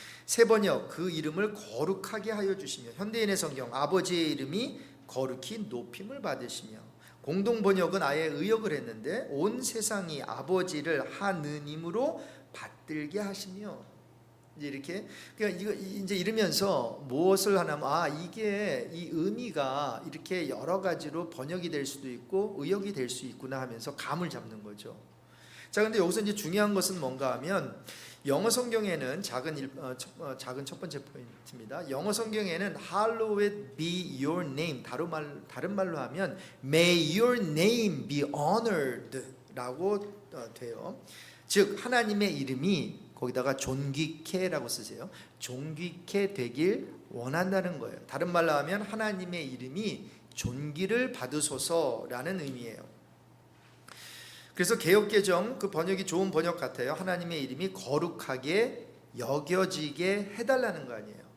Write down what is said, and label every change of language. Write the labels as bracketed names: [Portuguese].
[Korean] 새 번역 그 이름을 거룩하게 하여 주시며, 현대인의 성경 아버지의 이름이 거룩히 높임을 받으시며, 공동 번역은 아예 의역을 했는데 온 세상이 아버지를 하느님으로 받들게 하시며, 이렇게, 그러니까 이거 이제 이러면서 무엇을 하냐면, 이게 이 의미가 이렇게 여러 가지로 번역이 될 수도 있고 의역이 될 수 있구나 하면서 감을 잡는 거죠. 자, 근데 여기서 이제 중요한 것은 뭔가 하면, 영어 성경에는 작은 첫 번째 포인트입니다. 영어 성경에는 [English] Hallowed be your name, [Korean] 다른 말로 하면 [English] May your name be honored [Korean] 라고 돼요. 즉 하나님의 이름이 거기다가 존귀케라고 쓰세요. 존귀케 되길 원한다는 거예요. 다른 말로 하면 하나님의 이름이 존귀를 받으소서라는 의미예요. 그래서 개역개정 그 번역이 좋은 번역 같아요. 하나님의 이름이 거룩하게 여겨지게 해달라는 거 아니에요.